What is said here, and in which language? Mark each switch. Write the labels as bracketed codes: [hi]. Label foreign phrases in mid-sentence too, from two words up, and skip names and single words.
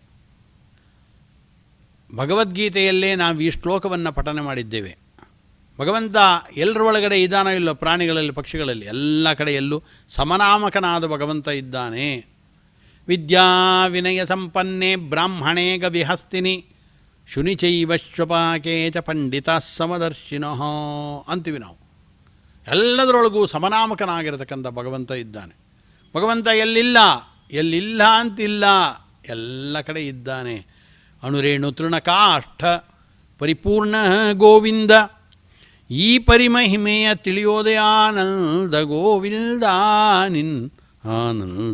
[kn] ಭಗವದ್ಗೀತೆಯಲ್ಲೇ ನಾವು ಈ ಶ್ಲೋಕವನ್ನು ಪಠನೆ ಮಾಡಿದ್ದೇವೆ. ಭಗವಂತ ಎಲ್ಲರ ಒಳಗಡೆ ಇದ್ದಾನೋ ಇಲ್ಲೋ, ಪ್ರಾಣಿಗಳಲ್ಲಿ, ಪಕ್ಷಿಗಳಲ್ಲಿ, ಎಲ್ಲ ಕಡೆಯಲ್ಲೂ ಸಮನಾಮಕನಾದ ಭಗವಂತ ಇದ್ದಾನೆ. [sa] ವಿದ್ಯಾ ವಿನಯ ಸಂಪನ್ನೆ ಬ್ರಾಹ್ಮಣೇ ಗವಿಹಸ್ತಿನಿ ಶುನಿಚೈವ ಶ್ವಪಾಕೆ ಚ ಪಂಡಿತ ಸಮದರ್ಶಿನಃ [kn] ಅಂತೀವಿ ನಾವು. ಎಲ್ಲದರೊಳಗೂ ಸಮನಾಮಕನಾಗಿರತಕ್ಕಂಥ ಭಗವಂತ ಇದ್ದಾನೆ. ಭಗವಂತ ಎಲ್ಲಿಲ್ಲ ಅಂತಿಲ್ಲ, ಎಲ್ಲ ಕಡೆ ಇದ್ದಾನೆ. ಅಣುರೇಣು ತೃಣಕಾಷ್ಠ ಪರಿಪೂರ್ಣ ಗೋವಿಂದ, ಈ ಪರಿಮಹಿಮೆಯ ತಿಳಿಯೋದೇ ಆನಂದ ಗೋವಿಂದ ನಿನ್ ಆನಂದ.